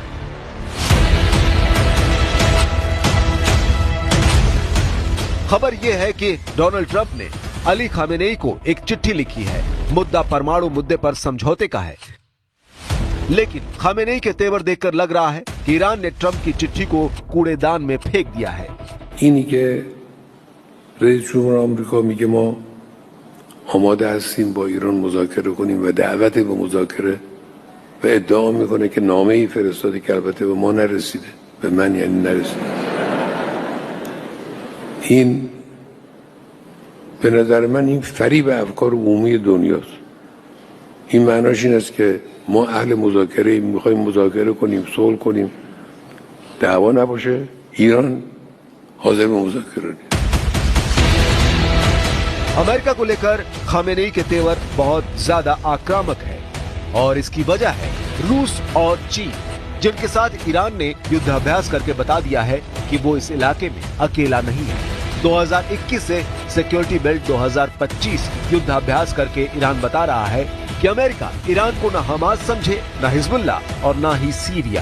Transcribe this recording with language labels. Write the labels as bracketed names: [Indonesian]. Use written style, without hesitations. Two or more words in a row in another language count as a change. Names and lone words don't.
[Hindi] खबर यह है कि डोनाल्ड ट्रंप ने अली खमेनेई को एक चिट्ठी लिखी है। मुद्दा परमाणु मुद्दे पर समझौते का है, लेकिन खमेनेई के तेवर देखकर लग रहा है कि ईरान ने ट्रंप की चिट्ठी को कूड़ेदान में फेंक दिया है। [Persian] اینی که رئیس جمهور آمریکا میگه ما آماده هستیم با ایران مذاکره کنیم و دعوت به مذاکره و ادعا میکنه که نامه‌ای فرستاده که البته به ما نرسیده، به من یعنی نرسیده. این به نظر من این فریب افکار عمومی دنیاست. این معناش این است که ما اهل مذاکره میخوایم مذاکره کنیم، صلح کنیم، دعوا نباشه، ایران حاضر به مذاکره نیست. [Hindi] अमेरिका को लेकर खमेनेई के तेवर बहुत ज्यादा आक्रामक है और इसकी वजह है रूस और चीन, जिनके साथ ईरान ने युद्धाभ्यास करके बता दिया है कि वो इस इलाके में अकेला नहीं है। 2021 से सिक्योरिटी बेल्ट 2025 युद्धाभ्यास करके ईरान बता रहा है कि अमेरिका ईरान को न हमास समझे, न हिजबुल्ला और न ही सीरिया।